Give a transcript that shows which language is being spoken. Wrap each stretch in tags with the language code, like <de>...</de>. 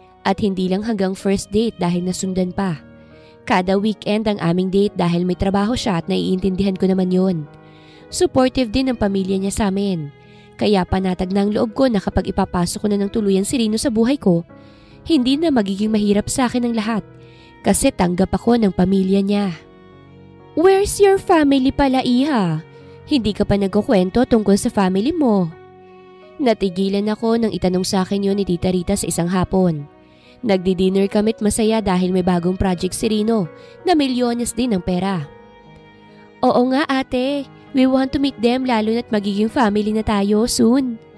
<tl>At hindi lang hanggang first date dahil nasundan pa. Kada weekend ang aming date dahil may trabaho siya at naiintindihan ko naman yun. Supportive din ang pamilya niya sa amin. Kaya panatag na ang loob ko na kapag ipapasok ko na ng tuluyan si Rino sa buhay ko, hindi na magiging mahirap sa akin ang lahat. Kasi tanggap ako ng pamilya niya.</tl> <en>Where's your family</en> <tl>pala,</tl> <en>Iha?</en> <tl>Hindi ka pa nagkukwento tungkol sa family mo. Natigilan ako nang itanong sa akin yun ni Tita Rita sa isang hapon. Nagdi-dinner kami't masaya dahil may bagong project si Rino na milyones din ng pera. Oo nga ate,</tl> <en>we want to meet them</en> <tl>lalo na't magiging family na tayo soon.</tl>